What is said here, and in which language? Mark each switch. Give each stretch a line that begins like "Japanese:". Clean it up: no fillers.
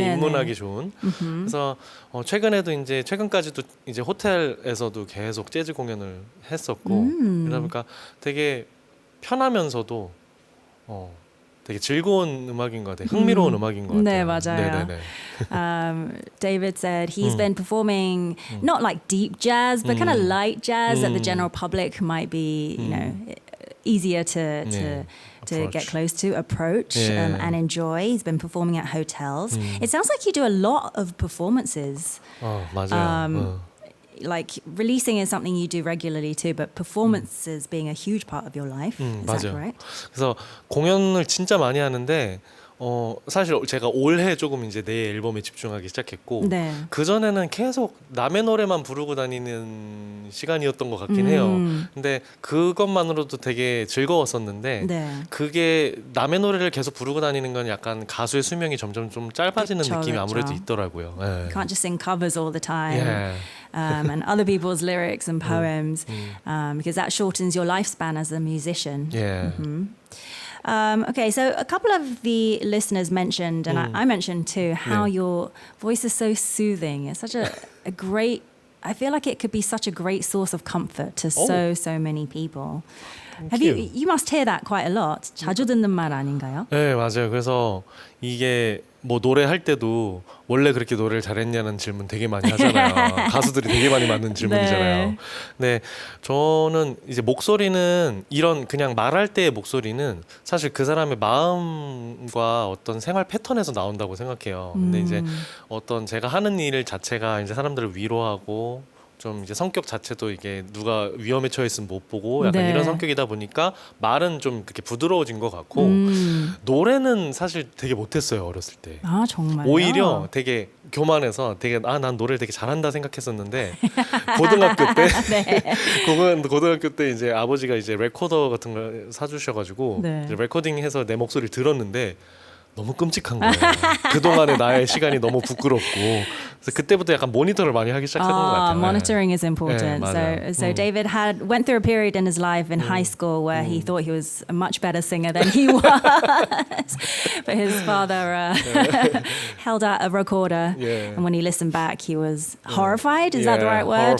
Korean: 네네. 입문하기 좋은. 그래서 최근에도 이제 최근까지도 이제 호텔에서도 계속 재즈 공연을 했었고 그러다 보니까 되게 편하면서도 되게 즐거운 음악인 것 같아요. 흥미로운 음악인 것 같아요. 네, 맞아요. 네네네.
English: David said he's been performing not like deep jazz, but kind of light jazz that the general public might be, easier to get close to, approach, and enjoy. He's been performing at hotels. It sounds like you do a lot of performances.
Korean: 맞아요.
English: like releasing is something you do regularly too, but performances being a huge part of your life. Is that
Korean: 맞아요.
English: right?
Korean: 그래서 공연을 진짜 많이 하는데 사실 제가 올해 조금 이제 내 앨범에 집중하기 시작했고 네. 그 전에는 계속 남의 노래만 부르고 다니는 시간이었던 것 같긴 해요. 근데 그것만으로도 되게 즐거웠었는데 네. 그게 남의 노래를 계속 부르고 다니는 건 약간 가수의 수명이 점점 좀 짧아지는 그쵸, 느낌이 그쵸. 아무래도 있더라고요. 네.
English: You can't just sing covers all the time. Yeah. And other people's lyrics and poems, because that shortens your lifespan as a musician. Yeah. Okay, so a couple of the listeners mentioned, and I mentioned too, how Yeah. your voice is so soothing. It's such a great, I feel like it could be such a great source of comfort to so many people. You must hear that quite a lot.
Korean: 자주 듣는 말 아닌가요? 네, 맞아요. 그래서 이게 뭐 노래할 때도 원래 그렇게 노래를 잘했냐는 질문 되게 많이 하잖아요. 가수들이 되게 많이 받는 질문이잖아요. 네, 저는 이제 목소리는 이런 그냥 말할 때의 목소리는 사실 그 사람의 마음과 어떤 생활 패턴에서 나온다고 생각해요. 근데 이제 어떤 제가 하는 일 자체가 이제 사람들을 위로하고 좀 이제 성격 자체도 이게 누가 위험에 처해 있으면 못 보고 약간 네. 이런 성격이다 보니까 말은 좀 그렇게 부드러워진 것 같고 노래는 사실 되게 못했어요 어렸을 때. 아 정말요? 오히려 되게 교만해서 되게 난 노래를 되게 잘한다 생각했었는데 고등학교 때 고등학교 때 이제 아버지가 이제 레코더 같은 걸 사주셔가지고 네. 이제 레코딩해서 내 목소리를 들었는데 너무 끔찍한 거예요. 그동안의 나의 시간이 너무 부끄럽고 그래서 그때부터 약간 모니터를 많이 하기 시작한 것 같아요.
English: Monitoring is important.
Korean: 맞아요.
English: So David went through a period in his life in high school where he thought he was a much better singer than he was, but his father held out a recorder, Yeah. and when he listened back, he was horrified. Is that the right word?